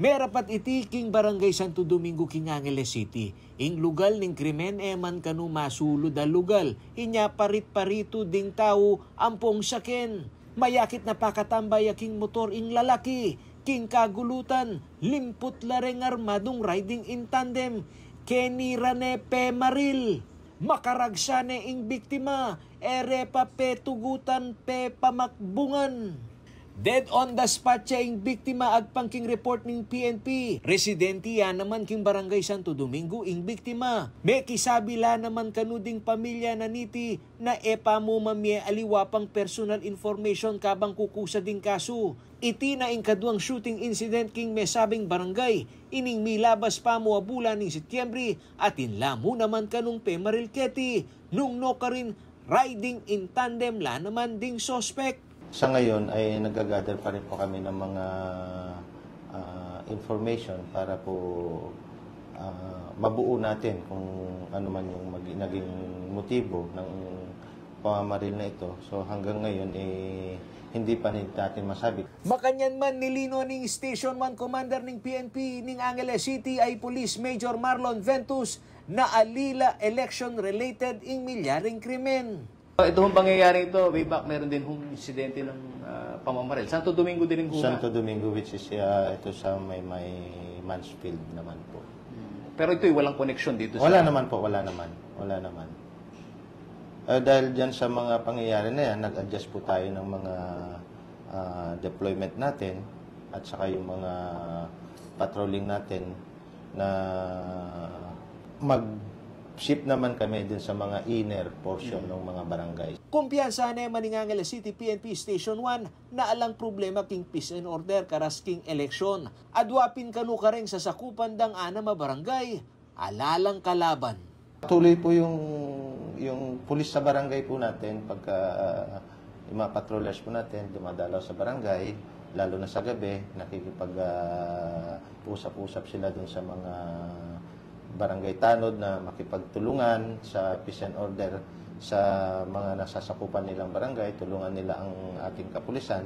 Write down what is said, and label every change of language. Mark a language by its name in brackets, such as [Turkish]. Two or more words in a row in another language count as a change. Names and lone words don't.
[Pampanga] Merapat iti king Barangay Santo Domingo king Angeles City. Ing lugal ning krimen eman kanu masulo da lugal. Inya parit-parito ding tao ampong saken. Mayakit na pakatambay king motor ing lalaki. King kagulutan, limput lareng armadong [English] riding in tandem. [Pampanga] Kenny Ranepe Maril. Makaragsane ing biktima. Ere pa petugutan pe pamakbungan. [English] Dead on the spot [Pampanga] siya ing biktima agpangking report ng PNP. Residentiya naman king Barangay Santo Domingo ing biktima. May kisabila naman kanuding pamilya na niti na epa mo mamye aliwapang personal information kabang kukusa ding kaso. Iti na ing kaduang shooting incident king may sabing barangay. Ining milabas pa mo bulan ng Setyembre at inlamo naman kanung Pemaril Keti. Nung no ka rin [English] riding in tandem [Pampanga] la naman ding suspect. [Filipino] Sa ngayon ay nag-gather pa rin po kami ng mga information para po mabuo natin kung ano man yung naging motibo ng pamamaril na ito. So hanggang ngayon hindi pa natin masabi. [Pampanga] Makanyan man nilino ning Station 1 Commander ng PNP ning Angeles City ay Police Major Marlon Ventus na alila election-related ing milyaring krimen. [Filipino] Ito hong pangyayari ito, way back meron din hong insidente ng pamamaril. Santo Domingo din hong Santo Domingo, [English] which is [Filipino] ito sa may Mansfield naman po. Pero ito'y walang connection dito Wala naman po, wala naman. Dahil dyan sa mga pangyayari na yan, nag-adjust po tayo ng mga deployment natin at saka yung mga patrolling natin na ship naman kami din sa mga inner portion ng mga barangay. [Pampanga] Kumpiyansa na maning Angeles City PNP Station 1 na alang problema king [English] peace and order [Pampanga] karas king eleksyon. Adwapin kanu kareng sa sakupan dang ana mabarangay, alalang kalaban. [Filipino] Tuloy po yung pulis sa barangay po natin pagka yung mga patrollers po natin dumadalaw sa barangay, lalo na sa gabi, nakikipag usap-usap sila dun sa mga barangay tanod na makipagtulungan sa [English] peace and order [Filipino] sa mga nasasakupan nilang barangay, tulungan nila ang ating kapulisan.